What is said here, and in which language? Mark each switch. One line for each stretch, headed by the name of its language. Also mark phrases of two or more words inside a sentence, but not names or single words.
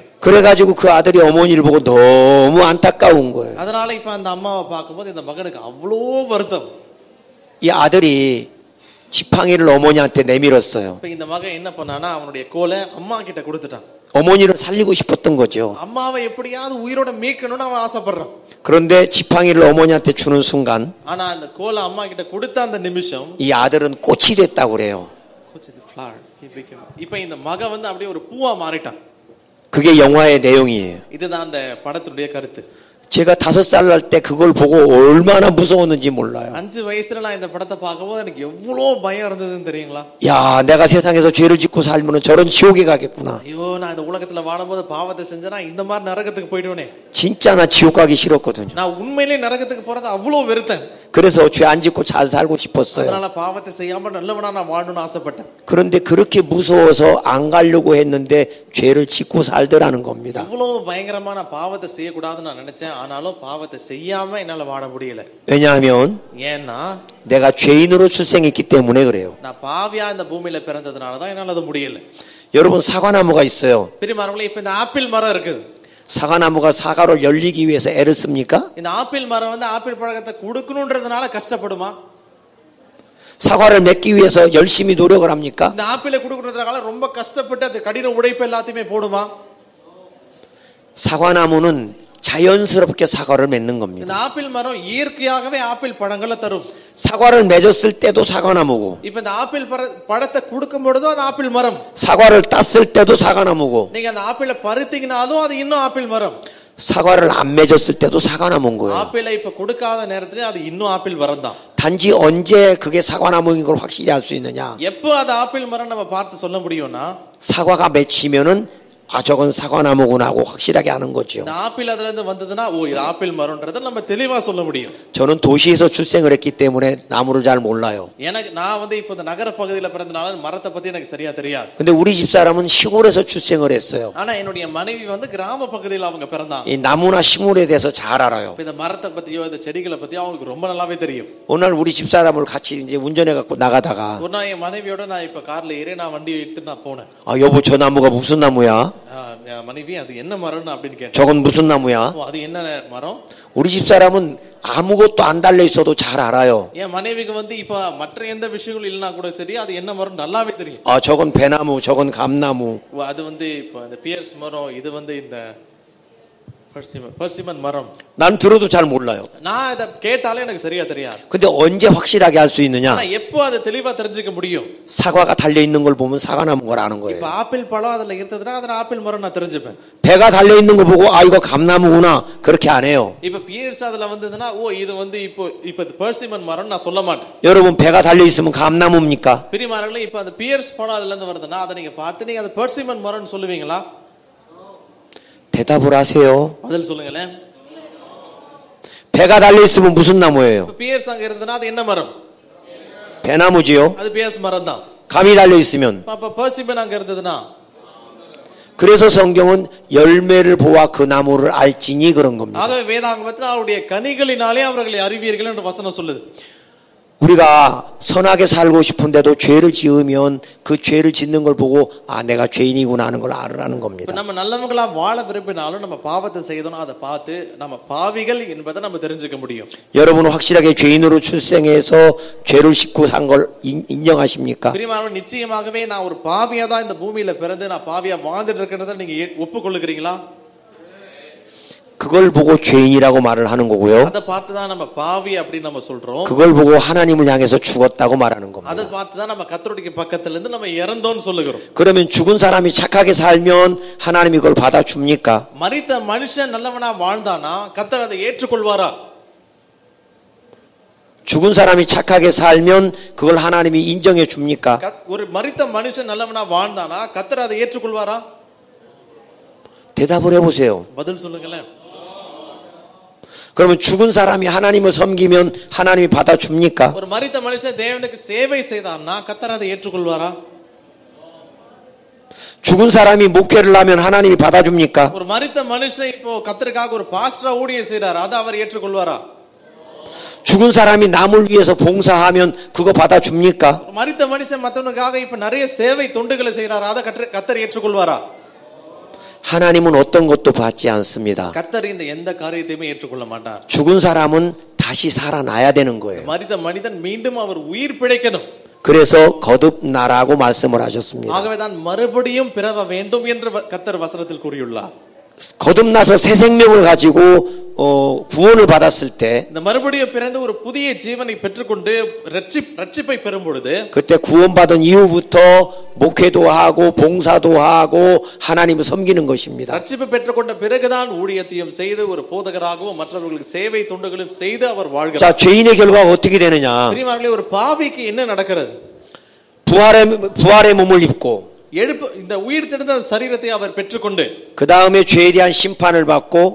Korean: 그래 가지고 그 아들이 어머니를 보고 너무 안타까운 거예요.
Tamil: அதனால இப்ப அந்த அம்மாவை பாக்கும்போது இந்த மகனுக்கு அவ்வளோ வருத்தம்.
Korean: 이 아들이 지팡이를 어머니한테 내밀었어요.
Tamil: இப்ப இந்த மகன் என்ன பண்ணானா அவனுடைய கோலை அம்மா கிட்ட கொடுத்துட்டான்.
Korean: 어머니를 살리고 싶었던 거죠.
Tamil: அம்மாவை எப்படியாவது உயிரோட மீட்கணும்னு அவன் ஆசைப்படுறான்.
Korean: 그런데 지팡이를 어머니한테 주는 순간
Tamil: ஆனா அந்த கோலை அம்மா கிட்ட கொடுத்த அந்த நிமிஷம்
Korean: 이 아들은 꽃이 됐다고 그래요.
Tamil: இப்ப இந்த மகன் வந்து அப்படியே ஒரு பூவா மாறிட்டான்.
Korean: 그게 영화의 내용이에요.
Tamil: இதுதான் அந்த படத்துடைய கருத்து.
Korean: 제가 5살 날 때 그걸 보고 얼마나 무서웠는지 몰라요.
Tamil: 5 வயசுல நான் இந்த படத்தை பார்க்கும்போது எனக்கு எவ்வளவு பயம் இருந்ததுன்னு தெரியுங்களா?
Korean: 야, 내가 세상에서 죄를 짓고 살면 저런 지옥에 가겠구나.
Tamil: ஐயோ நான் இந்த உலகத்துல வாழும்போது பாவத்தை செஞ்சேனா இந்த மாதிரி நரகத்துக்கு போய்டுவேனே.
Korean: 진짜 나 지옥 가기 싫었거든요.
Tamil: நான் உண்மையிலேயே நரகத்துக்கு போறது அவ்வளவு வெறுத்தேன்.
Korean: 그래서 죄 안 짓고 잘 살고 싶었어요.
Tamil: அதனால பாவத்தை செய்யாம நல்லவனா நான் வாழணும்னு ஆசைப்பட்டேன்.
Korean: 그런데 그렇게 무서워서 안 가려고 했는데 죄를 짓고 살더라는 겁니다.
Tamil: அவ்வளவு பயங்கரமான பாவத்தை செய்ய கூடாதுன்னு நான் நினைச்சேன். ஆனாலும் பாவத்தை செய்யாம என்னால வாழ முடியல.
Korean: 왜냐하면
Tamil: ஏன்னா
Korean: 내가 죄인으로 출생했기 때문에 그래요.
Tamil: நான் பாவியா இந்த பூமியில பிறந்ததனால தான் என்னால அது முடியல.
Korean: 여러분 사과나무가 있어요.
Tamil: பெரியமானவர்களே இப்ப இந்த ஆப்பிள் மரம் இருக்குது.
Korean: 사과나무가 사과를 열리기 위해서 애를 씁니까?
Tamil: இந்த ஆப்பிள் மரம் வந்து ஆப்பிள் பழத்தை கொடுக்கணும்ன்றதுனால கஷ்டப்படுமா?
Korean: 사과를 맺기 위해서 열심히 노력을 합니까?
Tamil: இந்த ஆப்பிளை கொடுக்கறதுனால ரொம்ப கஷ்டப்பட்டு அது கடின உழைப்பு எல்லாத்தையுமே போடுமா?
Korean: 사과나무는 자연스럽게 사과를 맺는 겁니다.
Tamil: இந்த ஆப்பிள் மரம் இயற்கையாகவே ஆப்பிள் பழங்களை தரும்.
Korean: 사과를 맺었을 때도 사과나무고.
Tamil: இப்ப இந்த ஆப்பிள் பழத்தை கொடுக்கும் பொழுதும் அது ஆப்பிள் மரம்.
Korean: 사과를 땄을 때도 사과나무고.
Tamil: நீங்க அந்த ஆப்பிளை பறித்தீங்கனாலும் அது இன்னும் ஆப்பிள் மரம்.
Korean: 사과를 안 맺었을 때도 사과나무인 거예요.
Tamil: ஆப்பிளை இப்ப கொடுக்காத நேரத்துல அது இன்னும் ஆப்பிள் மரம் தான்.
Korean: 단지 언제 그게 사과나무인 걸 확실히 알 수 있느냐?
Tamil: எப்போ அது ஆப்பிள் மரம் நம்ம பார்த்து சொல்ல முடியும்னா
Korean: 사과가 맺히면은 아 저건 사과나무구나 하고 확실하게 아는 거죠.
Tamil: இந்த ஆப்பிள் அதுல இருந்து வந்ததுன்னா ஓ இது ஆப்பிள் மரம்ன்றதை நம்ம தெளிவா சொல்ல முடியும்.
Korean: 저는 도시에서 출생을 했기 때문에 나무를 잘 몰라요.
Tamil: எனக்கு நான் இப்போ இந்த நகர பகுதியில பிறந்தனால மரத்தை பத்தி எனக்கு சரியா தெரியாது.
Korean: 근데 우리 집사람은 시골에서 출생을 했어요.
Tamil: ஆனா என்னுடைய மனைவி கிராம பகுதியில அவங்க பிறந்தாங்க.
Korean: 이 나무나 식물에 대해서 잘 알아요.
Tamil: இந்த மரத்தை பத்தியோ இந்த செடிகளை பத்தியோ அவங்களுக்கு ரொம்ப நல்லாவே தெரியும்.
Korean: 어느 날 우리 집사람을 같이 이제 운전해 갖고 나가다가
Tamil: ஒரு நாள் என் மனைவியோட நான் இப்ப கார்ல ஏறி நான் வண்டி எடுத்துட்டு நான் போனேன்.
Korean: 아 여보 저 나무가 무슨 나무야?
Tamil: மனைவி அது என்ன மரம்னு அப்படின்னு கேட்டேன்.
Korean: 저건 무슨 나무야?
Tamil: அது என்ன மரம்?
Korean: 우리 집사람은 아무것도 안 달려 있어도 잘 알아요.
Tamil: என் மனைவிக்கு இப்ப மற்ற எந்த விஷயங்களும் இல்லனா கூட சரி அது என்ன மரம் நல்லாவே தெரியும்.
Korean: 아 저건 배나무, 저건 감나무.
Tamil: அது இப்ப இந்த பியர்ஸ் மரம், இது இந்த பர்சிமன் மரம்.
Korean: 난 들어도 잘 몰라요.
Tamil: நான் இத கேட்டாலே எனக்கு சரியா தெரியாது.
Korean: 근데 언제 확실하게 알 수 있느냐?
Tamil: ஆனா எப்போ அதை தெளிவா தெரிஞ்சுக்க முடியும்?
Korean: 사과가 달려 있는 걸 보면 사과나무인 걸 아는 거예요.
Tamil: இப்ப ஆப்பிள் பழம் அதுல இருந்ததுன்னா அது ஆப்பிள் மரம் நான் தெரிஞ்சுப்பேன்.
Korean: 배가 달려 있는 거 보고 아 이거 감나무구나 그렇게 안 해요.
Tamil: இப்ப பியர்ஸ் அதுல வந்ததுன்னா ஓ இது இப்போ பர்சிமன் மரம் நான் சொல்ல மாட்டேன்.
Korean: 여러분 배가 달려 있으면 감나무입니까?
Tamil: பிரியமானவர்களே இப்ப அந்த பியர்ஸ் பழம் அதுல இருந்து வருதுன்னா அதை நீங்க பார்த்து நீங்க அது பர்சிமன் மரம்னு சொல்லுவீங்களா?
Korean: 대답을 하세요.
Tamil: பதில் சொல்லுங்களேன்.
Korean: 배가 달려 있으면 무슨 나무예요?
Tamil: பியர்ஸ் அங்க இருந்ததுன்னா அது என்ன மரம்?
Korean: 배나무지요.
Tamil: அது பியர்ஸ் மரம் தான்.
Korean: 감이 달려 있으면.
Tamil: அப்ப பர்சிமன் அங்க இருந்ததுன்னா
Korean: 그래서 성경은 열매를 보아 그 나무를 알지니 그런 겁니다.
Tamil: ஆகவே வேதாகமத்தில் அவருடைய கனிகளினாலே அவர்களை அறிவீர்கள் என்று வசனம் சொல்லுது.
Korean: 우리가 선하게 살고 싶은데도 죄를 지으면 그 죄를 짓는 걸 보고 아 내가 죄인이구나 하는 걸 알으라는 겁니다.
Tamil: நம்ம நல்லவங்களா வாழ விரும்பினாலும் நம்ம பாவத்தை செய்தோம்னா அதை பார்த்து நம்ம பாவிகள் என்பதை நம்ம தெரிஞ்சுக்க முடியும்.
Korean: 여러분은 확실하게 죄인으로 출생해서 죄를 싣고 산 걸 인정하십니까?
Tamil: பிரியமானவர்களே நிச்சயமாகவே நான் ஒரு பாவியா தான் இந்த பூமியில பிறந்து நான் பாவியா வாழ்ந்துட்டு இருக்கிறதை நீங்க ஒப்புக்கொள்ளுகிறீங்களா?
Korean: 그걸 보고 죄인이라고 말을 하는 거고요.
Tamil: அதை பார்த்து தான் நம்ம பாவி அப்படி நம்ம சொல்றோம்.
Korean: 그걸 보고 하나님을 향해서 죽었다고 말하는 겁니다.
Tamil: அதை பார்த்து தான் நம்ம கர்த்தருடைய பக்கத்துல இருந்து நம்ம இறந்தோம்னு சொல்லுகிறோம்.
Korean: 그러면 죽은 사람이 착하게 살면 하나님이 그걸 받아 줍니까?
Tamil: மரித்த மனுஷன் நல்லவனா வாழ்ந்தானா கர்த்தர் அதை ஏற்றுக்கொள்வாரா?
Korean: 죽은 사람이 착하게 살면 그걸 하나님이 인정해 줍니까?
Tamil: ஒரு மரித்த மனுஷன் நல்லவனா வாழ்ந்தானா கர்த்தர் அதை ஏற்றுக்கொள்வாரா?
Korean: 대답을 해 보세요.
Tamil: பதில் சொல்லுங்களேன்.
Korean: 그러면 죽은 사람이 하나님을 섬기면 하나님이 받아 줍니까?
Tamil: ஒரு மரித்த மனுஷன் தேவனுக்கு சேவை செய்தான்னா கர்த்தர் அதை ஏற்றுக்கொள்வாரா?
Korean: 죽은 사람이 목회를 하면 하나님이 받아 줍니까?
Tamil: ஒரு மரித்த மனுஷன் இப்போ கர்த்தருக்காக ஒரு பாஸ்டரா ஊழியம் செய்றார், அதை அவர் ஏற்றுக்கொள்வாரா?
Korean: 죽은 사람이 남을 위해서 봉사하면 그거 받아 줍니까?
Tamil: ஒரு மரித்த மனுஷன் மத்தவனுக்காக இப்ப நிறைய சேவை தொண்டுகளை செய்றார், அதை கர்த்தர் ஏற்றுக்கொள்வாரா?
Korean: 하나님은 어떤 것도 받지 않습니다.
Tamil: கர்த்தர் இந்த எந்த காரியத்தையுமே ஏற்றுக்கொள்ள மாட்டார்.
Korean: 죽은 사람은 다시 살아나야 되는 거예요.
Tamil: மரித்த மனிதன் மீண்டும் அவர் உயிர் பிழைக்கணும்.
Korean: 그래서 거듭나라고 말씀을 하셨습니다.
Tamil: ஆகவே தான் மறுபடியும் பிறவ வேண்டும் என்று கர்த்தர் வசனத்தில் கூறியுள்ளார்.
Korean: 거듭나서 새 생명을 가지고 구원을 받았을 때
Tamil: இந்த மறுபடியும் பிறந்து ஒரு புதிய ஜீவனை பெற்றுக்கொண்டு ரட்சிப்பை பெறும் பொழுது
Korean: 그때 구원받은 이후부터 목회도 하고 봉사도 하고 하나님을 섬기는 것입니다.
Tamil: ரட்சிப்பு பெற்றுக்கொண்ட பிறகுதான் ஊழியத்தையும் செய்து ஒரு போதகராகவும் மற்றவர்களுக்கு சேவை தொண்டுகளும் செய்து அவர் வாழ்கிறார்.
Korean: 자, 죄인의 결과가 어떻게 되느냐?
Tamil: பிரியமானவர்களே ஒரு பாவிக்கு என்ன நடக்கிறது?
Korean: 부활의 몸을 입고
Tamil: இந்த உயிர் தெழுந்த சரீரத்தை அவர் பெற்றுக்கொண்டு
Korean: 그 다음에 죄에 대한 심판을 받고